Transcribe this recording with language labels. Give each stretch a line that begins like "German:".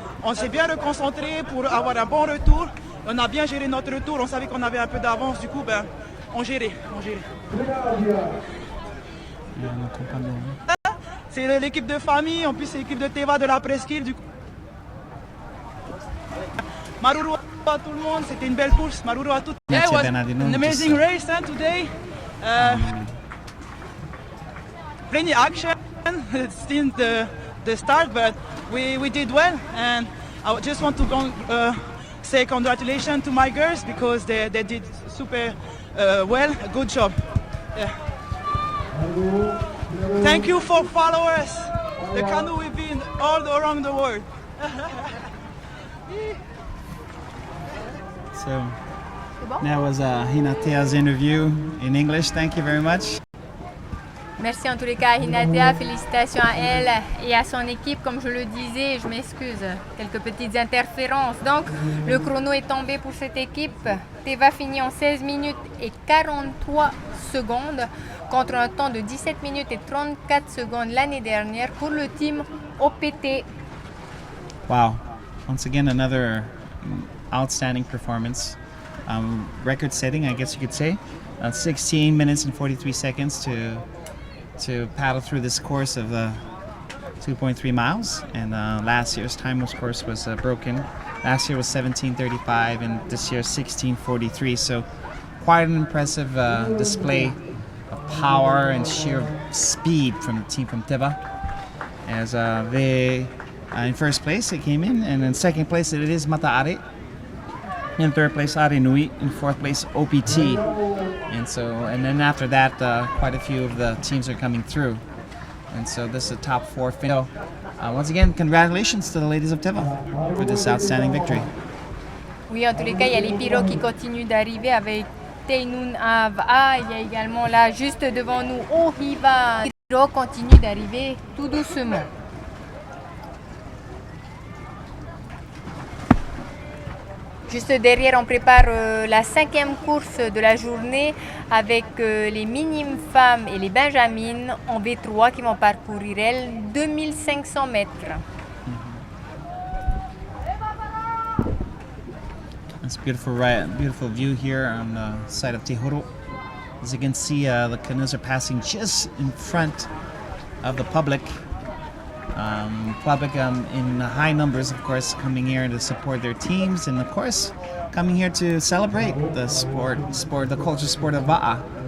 French: On s'est bien reconcentré pour avoir un bon retour. On a bien géré notre retour, on savait qu'on avait un peu d'avance, du coup on gérait. C'est l'équipe de famille, en plus c'est l'équipe de Teva de la presqu'île. Du coup. Maruru à tout le monde, c'était une belle course. Maruru à tout.
English: Yeah, it was an amazing race today. Plenty action since the start, but we did well. And I just want to say congratulations to my girls because they did super well. Good job. Yeah. Thank you for followers. The canoe will be all around the world. So that was Heiva's interview in English. Thank you very much.
French: Merci en tous les cas à Heiva, félicitations à elle et à son équipe. Comme je le disais, je m'excuse, quelques petites interférences. Donc le chrono est tombé pour cette équipe. Teva finit en 16 minutes et 43 secondes contre un temps de 17 minutes et 34 secondes l'année dernière pour le team OPT.
English: Wow, once again another outstanding performance. record setting, I guess you could say. 16 minutes and 43 seconds to paddle through this course of 2.3 miles. And last year's time, of course, was broken. Last year was 17:35, and this year 16:43. So quite an impressive display of power and sheer speed from the team from Teva. As they, in first place, they came in, and in second place it is Mateina'a. In third place, Nui. In fourth place, OPT. And then after that, quite a few of the teams are coming through. And so this is a top four final. Once again, congratulations to the ladies of Teva for this outstanding victory.
French: Oui, en tous les cas, il y a les pirogues qui continuent d'arriver avec Tenues. Il y a également là, juste devant nous, Heiva. Les pirogues continuent d'arriver tout doucement. Juste derrière, on prépare la 5e course de la journée avec les minimes femmes et les benjamines en V3 qui vont parcourir, elles, 2500 mètres.
English: It's beautiful view here on the side of Tehoro. As you can see, the canoes are passing just in front of the public. In high numbers, of course, coming here to support their teams, and of course, coming here to celebrate the the culture sport of Va'a.